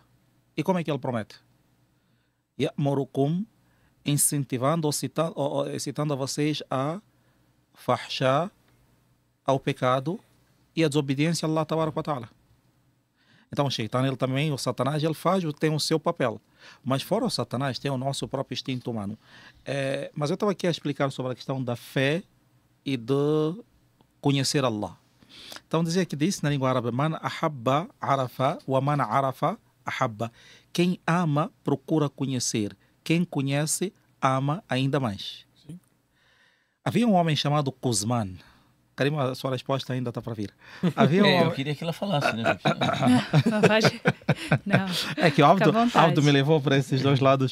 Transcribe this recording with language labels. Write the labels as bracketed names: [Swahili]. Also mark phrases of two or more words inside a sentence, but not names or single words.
[Portuguese] E como é que ele promete? Ya'murukum, incentivando ou excitando a vocês a fahsha, ao pecado e a desobediência a [Arabic] الله تبارك وتعالى. [Portuguese] Então o Shaitan, ele também, o Satanás, ele tem o seu papel. Mas fora o Satanás, tem o nosso próprio instinto humano. Mas eu estava aqui a explicar sobre a questão da fé e de conhecer Allah. Então dizia que disse na língua árabe, [Arabic] من أحب عرف ومن عرف أحب. [Portuguese] Quem ama, procura conhecer. Quem conhece, ama ainda mais. Sim. Havia um homem chamado Quzman. Karima, a sua resposta ainda está para vir. Havia Eu queria que ela falasse, né? Não. É que o Abdo me levou para esses dois lados.